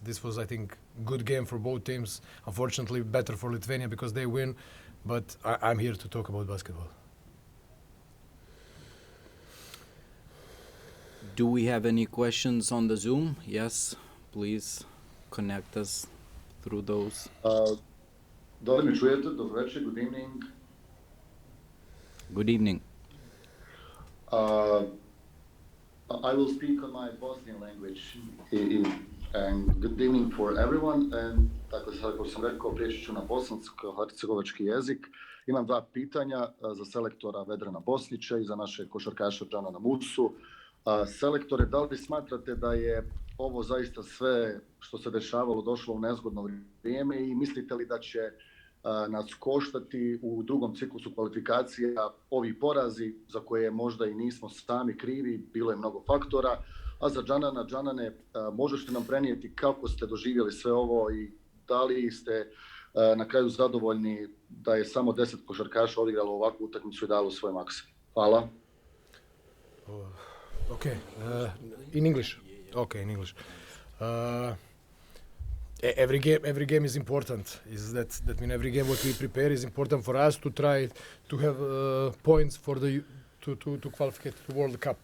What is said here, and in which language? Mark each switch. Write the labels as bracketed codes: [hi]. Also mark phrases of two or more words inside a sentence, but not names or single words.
[en] This was, I think, good game for both teams. Unfortunately, better for Lithuania because they win, but I'm here to talk about basketball. Do we have any questions on the Zoom? Yes, please connect us through those. [bs] Da li mi čujete? Dobro večer, [en] good evening. Good evening. I will speak on my Bosnian language, and good evening for everyone. [bs] And tako kako sam rekao, prijeći ću na bosansko-hercegovački jezik. Imam dva pitanja za selektora Vedrana Bosnića i za naše košarkaša Džanana Musu. Selektore, da li smatrate da je ovo zaista sve što se dešavalo došlo u nezgodno vrijeme i mislite li da će nas koštati u drugom ciklusu kvalifikacija ovi porazi za koje možda i nismo sami krivi, bilo je mnogo faktora, a za Džanane, možete nam prenijeti kako ste doživjeli sve ovo i da li ste na kraju zadovoljni da je samo 10 košarkaša odigralo ovakvu utakmicu i dalo svoj maks? Hvala. [en] Okay, in English. Okay, in English. Every game is important. Is that mean every game what we prepare is important for us to try to have points for the to qualify to the World Cup.